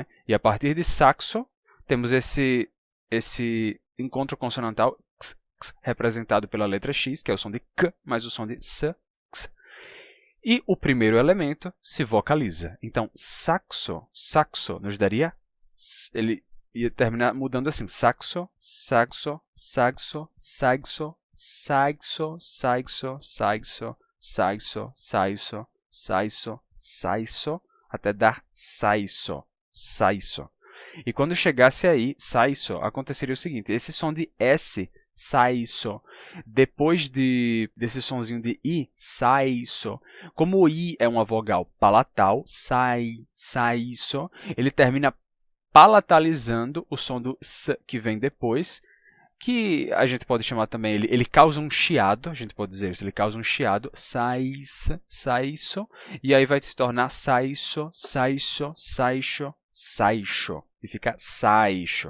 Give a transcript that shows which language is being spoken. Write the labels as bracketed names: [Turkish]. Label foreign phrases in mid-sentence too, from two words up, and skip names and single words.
[Portuguese] E a partir de saxo, temos esse encontro consonantal x, x, representado pela letra X, que é o som de K, mais o som de S, x. E o primeiro elemento se vocaliza. Então, saxo, saxo, nos daria, ele ia terminar mudando assim, saxo, saxo, saxo, saxo, saixo, saixo, saixo, saixo, saixo, saixo, saixo, até dar saixo, saixo. E quando chegasse aí, saiso, aconteceria o seguinte, esse som de S, saiso, depois desse sonzinho de I, saiso, como o I é uma vogal palatal, saiso, ele termina palatalizando o som do S que vem depois, que a gente pode chamar também, ele causa um chiado, a gente pode dizer isso, ele causa um chiado, saiso, e aí vai se tornar saiso, e fica saisho.